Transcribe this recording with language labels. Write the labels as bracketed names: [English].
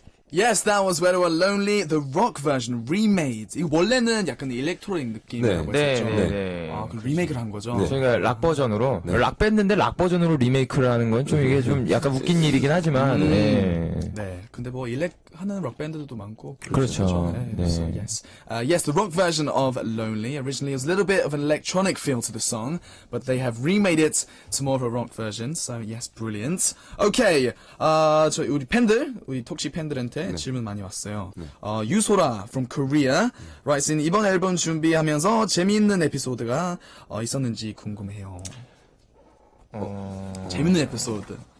[English] Yes, that was Where We Were Lonely, the rock version, remade. [Korean] 이거 원래는 약간 일렉트로닉 느낌이라고 네, 했었죠. 네, 네. 아, 그 리메이크를 한 거죠. 저희가 락 버전으로 락 밴드인데 락 버전으로 리메이크를 하는 건 좀 이게 좀 약간 웃긴 일이긴 하지만 네. 네, 근데 뭐 일렉 하는 록 밴드들도 많고. 그렇죠. 네. 네. [English] So, yes. Yes, the rock version of Lonely originally was a little bit of an electronic feel to the song, but they have remade it to more of a rock version. So yes, brilliant. [Korean] Okay, 저희 우리 팬들, 우리 톡시 팬들한테 질문 많이 왔어요. 유소라 [English] from Korea writes in [Korean] 이번 앨범 준비하면서 재미있는 에피소드가 있었는지 궁금해요. 재밌는 에피소드.